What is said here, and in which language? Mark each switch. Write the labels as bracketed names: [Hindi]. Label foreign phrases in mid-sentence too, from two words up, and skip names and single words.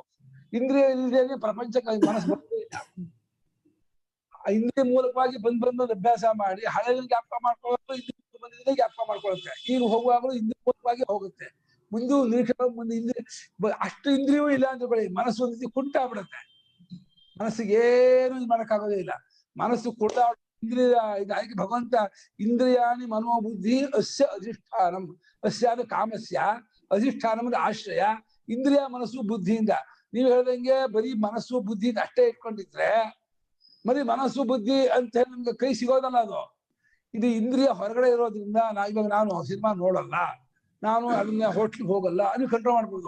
[Kannada] ಇಂದ್ರಿಯ ಇಲ್ಲದೆ ಪ್ರಪಂಚಕ್ಕೆ ಮನಸ್ಸು ಬರೋದೇ ಇಲ್ಲ. ಇಂದ್ರಿಯ ಮೂಲಕವಾಗಿ ಬಂದು ಅಭ್ಯಾಸ ಮಾಡಿ ಹಳೆಯ ಜ್ಞಾಪಕ ಮಾಡ್ಕೊಳ್ಳೋದು, ಇಂದ್ರಿಯ ಬಂದಿದ್ರೆ ಜ್ಞಾಪಕ ಮಾಡ್ಕೊಳ್ಳುತ್ತೆ. ಈಗ ಹೋಗುವಾಗಲೂ ಇಂದ್ರಿಯ ಮೂಲಕವಾಗಿ ಹೋಗುತ್ತೆ. ಮುಂದೆ ನಿರೀಕ್ಷೆ ಮುಂದೆ ಇಂದ್ರಿಯ ಅಷ್ಟು ಇಂದ್ರಿಯವೂ ಇಲ್ಲ ಅಂತ ಬಳಿ ಮನಸ್ಸು ಒಂದು ರೀತಿ ಕುಂಟಾಗ್ಬಿಡುತ್ತೆ. ಮನಸ್ಸಿಗೆ ಏನು ಇದು ಮಾಡಕ್ಕಾಗೋದೇ ಇಲ್ಲ. ಮನಸ್ಸು ಕುಂಟ ಇಂದ್ರಿಯ ಇದಕ್ಕೆ ಭಗವಂತ [Sanskrit] ಇಂದ್ರಿಯಾಣಿ ಮನೋಬುದ್ಧಿ ಅಸ್ಯ ಅಧಿಷ್ಠಾನಂ. ಅಸ್ಯ ಕಾಮಸ್ಯ, ಅಧಿಷ್ಠಾನಂ ಆಶ್ರಯ. [Kannada] ಇಂದ್ರಿಯ ಮನಸ್ಸು ಬುದ್ಧಿಯಿಂದ. ನೀವು ಹೇಳ್ದಂಗೆ ಬರೀ ಮನಸ್ಸು ಬುದ್ಧಿಯಿಂದ ಅಷ್ಟೇ ಇಟ್ಕೊಂಡಿದ್ರೆ ಬರೀ ಮನಸ್ಸು ಬುದ್ಧಿ ಅಂತ ಹೇಳಿ ನಮ್ಗೆ ಕೈ ಸಿಗೋದಲ್ಲ ಅದು. ಇದು ಇಂದ್ರಿಯ ಹೊರಗಡೆ ಇರೋದ್ರಿಂದ ಇವಾಗ ನಾನು ಸಿನಿಮಾ ನೋಡಲ್ಲ, ನಾನು ಅದನ್ನ ಹೋಟ್ಲಿಗೆ ಹೋಗಲ್ಲ, ಅದನ್ನ ಕಂಟ್ರೋಲ್ ಮಾಡ್ಬೋದು.